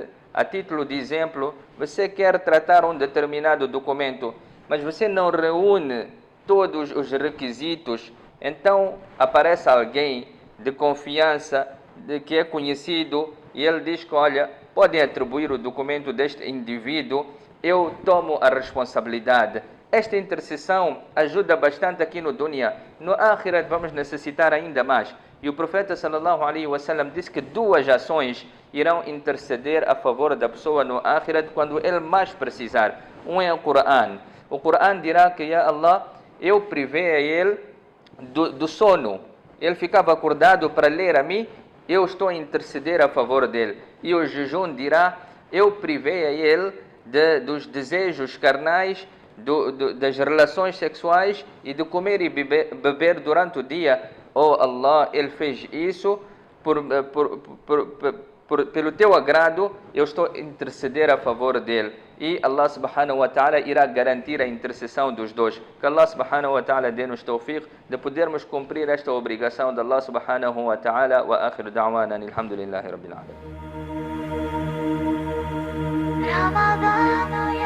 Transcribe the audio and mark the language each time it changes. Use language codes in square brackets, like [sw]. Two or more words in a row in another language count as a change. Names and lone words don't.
[pt] A título de exemplo, você quer tratar um determinado documento, mas você não reúne todos os requisitos, então aparece alguém de confiança, de que é conhecido, e ele diz que, olha, podem atribuir o documento deste indivíduo, eu tomo a responsabilidade. Esta intercessão ajuda bastante aqui no Dunya. No Akhirat vamos necessitar ainda mais. E o profeta [ar] صلى الله عليه وسلم [pt] disse que duas ações irão interceder a favor da pessoa no Akhirat quando ele mais precisar. Um é o Coran. O Coran dirá que, [ar] يا الله, [pt] eu privei a ele do sono. Ele ficava acordado para ler a mim, eu estou a interceder a favor dele. E o jejum dirá, eu privei a ele dos desejos carnais, das relações sexuais e de comer e beber durante o dia. Oh Allah, ele fez isso pelo teu agrado, eu estou a interceder a favor dele. E Allah [ar] سبحانه وتعالى [pt] irá garantir a intercessão dos dois. Que Allah [ar] سبحانه وتعالى [pt] dê-nos tawfiq de podermos cumprir esta obrigação de Allah [ar] سبحانه وتعالى. وآخر دعوانا الحمد لله رب العالمين. Ramadan